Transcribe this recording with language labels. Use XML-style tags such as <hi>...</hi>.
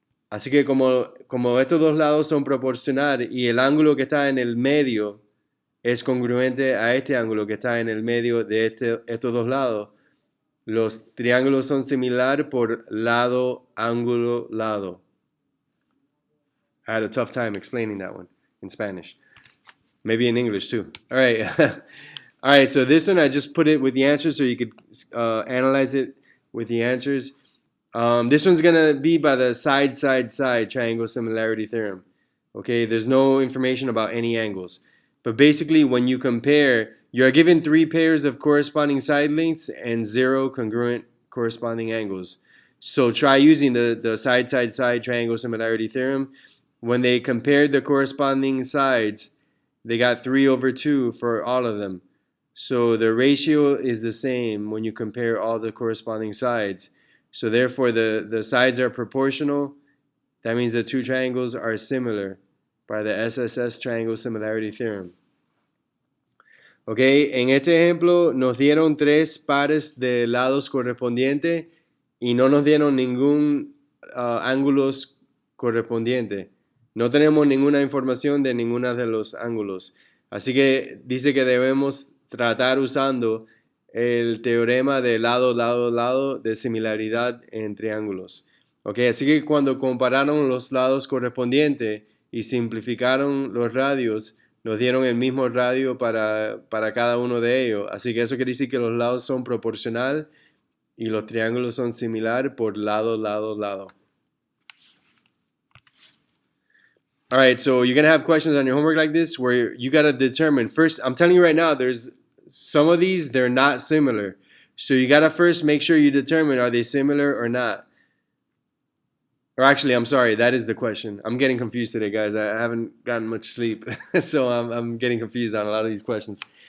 <es>Así que como estos dos lados son proporcionales y el ángulo que está en el medio es congruente a este ángulo que está en el medio de estos dos lados, los triángulos son similar por lado, ángulo, lado.</es> <en>I had a tough time explaining that one in Spanish. Maybe in English too. All right. All right, so this one I just put it with the answers so you could analyze it with the answers. This one's going to be by the side triangle similarity theorem. Okay, there's no information about any angles. But basically, when you compare, you are given 3 pairs of corresponding side lengths and 0 congruent corresponding angles. So try using the side triangle similarity theorem. When they compared the corresponding sides, they got 3 over 2 for all of them. So the ratio is the same when you compare all the corresponding sides. So therefore, the sides are proportional. That means the two triangles are similar by the SSS triangle similarity theorem.</en> <es>Ok, en este ejemplo nos dieron 3 pares de lados correspondientes y no nos dieron ningún ángulos correspondiente. No tenemos ninguna información de ninguno de los ángulos. Así que dice que debemos tratar usando el teorema de lado de similaridad en triángulos. Okay, así que cuando compararon los lados correspondientes y simplificaron los radios, nos dieron el mismo radio para cada uno de ellos. Así que eso quiere decir que los lados son proporcional y los triángulos son similar por lado.</es> <en>All right, so you're going to have questions on your homework like this where you got to determine. First, I'm telling you right now, there's some of these, they're not similar. So you got to first make sure you determine, are they similar or not? Or actually, I'm sorry, that is the question. I'm getting confused today, guys. I haven't gotten much sleep, so I'm getting confused on a lot of these questions.</en>